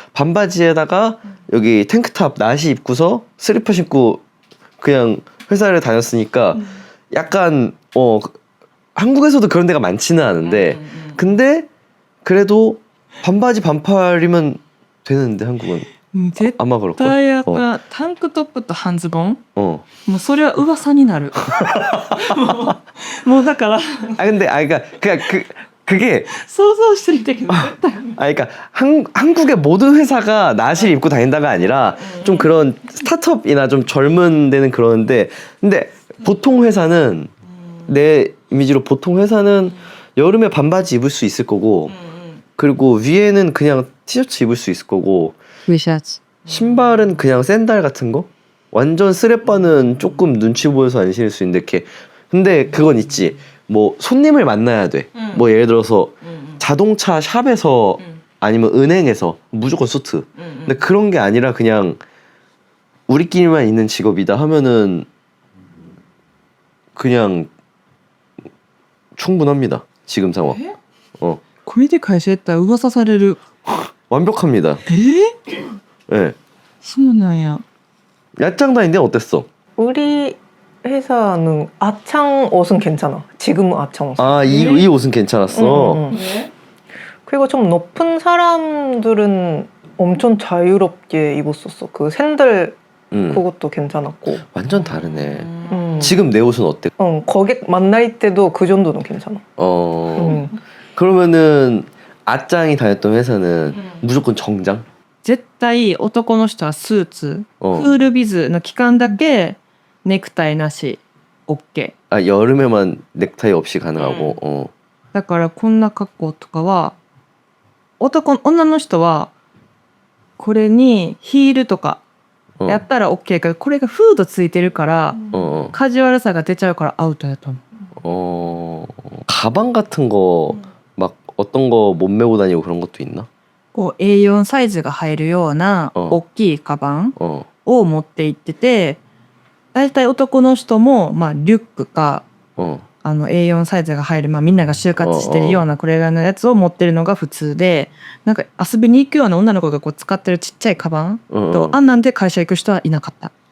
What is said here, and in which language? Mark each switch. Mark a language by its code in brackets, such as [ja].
[ko] 반바지에다가 여기 탱크탑 나시 입고서 슬리퍼 신고 그냥 회사를 다녔으니까 약간 한국에서도 그런 데가 많지는 않은데 근데 그래도 반바지 반팔이면 되는데 한국은 [ja] 絶 [ko] 아마 그럴 걸. [ja] 対やっぱタンクトップと半ズボン [ko] 어. [ja] もうそれは噂になるもうだから [ko] 근데 그러니까 그게 [ja] 想像してるんだけど絶対 [ko] 그러니까 한국의 모든 회사가 나시를 입고 다닌다가 아니라 좀 그런 스타트업이나 좀 젊은 데는 그러는데 근데 보통 회사는 내 이미지로 보통 회사는 여름에 반바지 입을 수 있을 거고 그리고 위에는 그냥 티셔츠 입을 수 있을 거고 [ja] ウシャツ。 [ko] 신발은 그냥 샌들 같은 거 완전 쓰레빠는 조금 눈치 보여서 안 신을 수 있는데 이렇게 근데 그건 있지 뭐 손님을 만나야 돼 뭐 예를 들어서 자동차 샵에서 아니면 은행에서 무조건 수트 근데 그런 게 아니라 그냥 우리끼리만 있는 직업이다 하면은 그냥 충분합니다 지금 상황 어 [ja] これで会社やったら噂される [ko] 완벽합니다 예 [ja] そうなんや [ko] 야짱 다닌데 어땠어? 우리 회사는 아창 옷은 괜찮아. 지금은 아창 옷. 이 옷은 괜찮았어 응, 응. 그리고 좀 높은 사람들은 엄청 자유롭게 입었었어. 그 샌들 그것도 괜찮았고. 완전 다르네 지금 내 옷은 어때? 고객 만날 때도 그 정도는 괜찮아. 그러면은 아짱이 다녔던 회사는 무조건 정장? [ja] 絶対男の人はスーツ、 [ko] 어. [ja] クールビズの期間だけネクタイなし OK [ko] 여름에만 넥타이 없이 가능하고 [ja] だからこんな格好とかは女の人はこれにヒールとかやったら OK けどこれがフードついてるからカジュアルさが出ちゃうからアウトやと思う [ko] 가방 같은 거 막 어떤 거 못 메고 다니고 그런 것도 있나? [ja] こう A4 サイズが入るような大きいカバンを持って行っててだいたい男の人もまあリュックかA4 サイズが入る、みんなが就活してるようなこれぐらいのやつを持ってるのが普通でなんか遊びに行くような女の子がこう使ってるちっちゃいカバンとあんなんで会社行く人はいなかった